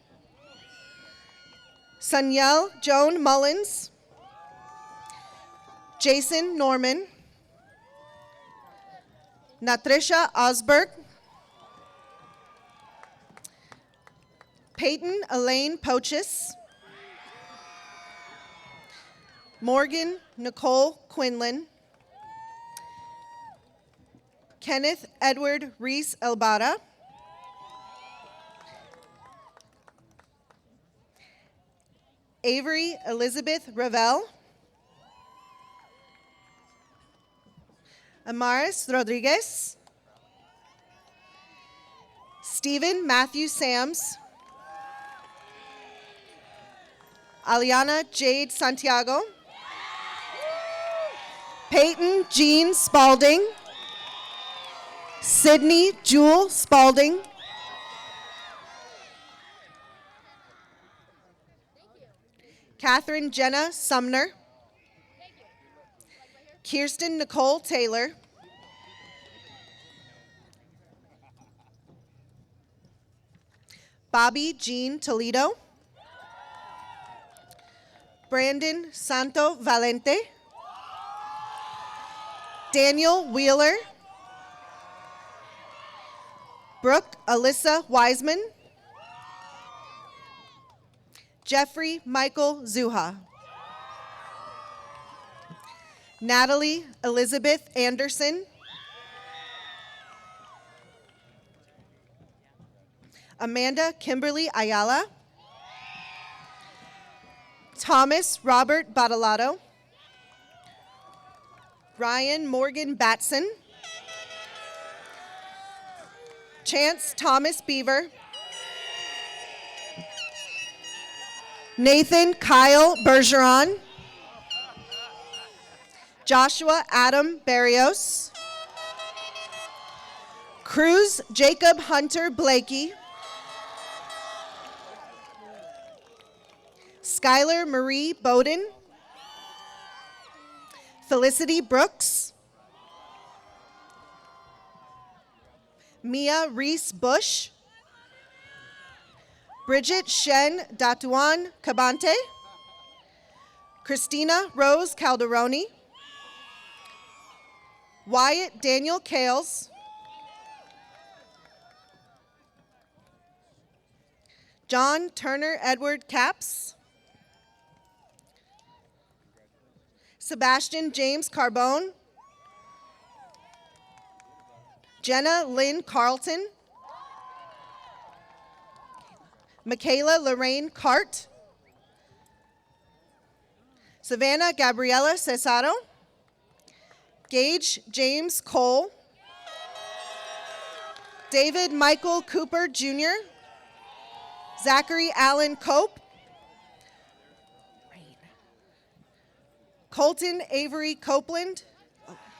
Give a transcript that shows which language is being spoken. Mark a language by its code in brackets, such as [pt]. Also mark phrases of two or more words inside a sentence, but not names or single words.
[en] Sanyel Joan Mullins. Jason Norman. Natrisha Osberg. Peyton Elaine Pochis. Morgan Nicole Quinlan. Kenneth Edward Reese Elbada. Avery Elizabeth Ravel. Amaris Rodriguez. Stephen Matthew Sams. Aliana Jade Santiago. Peyton Jean Spalding. Sydney Jewel Spalding. Catherine Jenna Sumner. Kirsten Nicole Taylor. Bobby Jean Toledo. Brandon Santo Valente. Daniel Wheeler. Brooke Alyssa Wiseman. Jeffrey Michael Zuha. Natalie Elizabeth Anderson. Amanda Kimberly Ayala. Thomas Robert Badalato. Ryan Morgan Batson. Chance Thomas Beaver. Nathan Kyle Bergeron. Joshua Adam Barrios. Cruz Jacob Hunter Blakey. Skylar Marie Bowden. Felicity Brooks. Mia Reese Bush. Bridget Shen Datuan Cabante. Christina Rose Calderoni. Wyatt Daniel Kales. John Turner Edward Caps. Sebastian James Carbone. Jenna Lynn Carlton. Michaela Lorraine Cart. Savannah Gabriela Cesaro. Gage James Cole. David Michael Cooper Jr. Zachary Allen Cope. Colton Avery Copeland. Oh.